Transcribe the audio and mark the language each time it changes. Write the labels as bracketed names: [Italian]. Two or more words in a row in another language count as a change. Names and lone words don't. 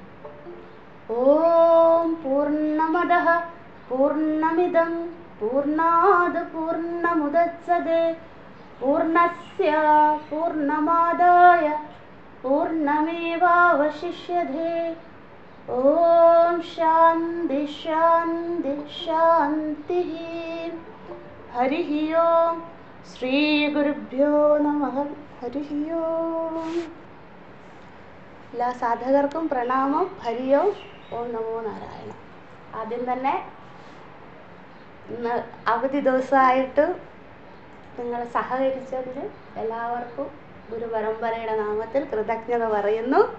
[Sanskrit] ओम पूर्णमदः पूर्णमिदं पूर्णात् पूर्णमुदच्यते पूर्णस्य पूर्णमादाय पूर्णमेवावशिष्यते। ओम शान्ति शान्ति शान्तिः। हरिः ओम श्री गुरुभ्यो नमः। हरिः ओम। [Malayalam] എല്ലാ സാധകർക്കും പ്രണാമം. [Sanskrit] ഹരി ഓം. ഓം നമോ നാരായണ. [Malayalam] ആദ്യം തന്നെ ഇന്ന് അവധി ദിവസമായിട്ട് നിങ്ങൾ സഹകരിച്ചതിന് എല്ലാവർക്കും ഗുരുപരമ്പരയുടെ നാമത്തിൽ കൃതജ്ഞത പറയുന്നു.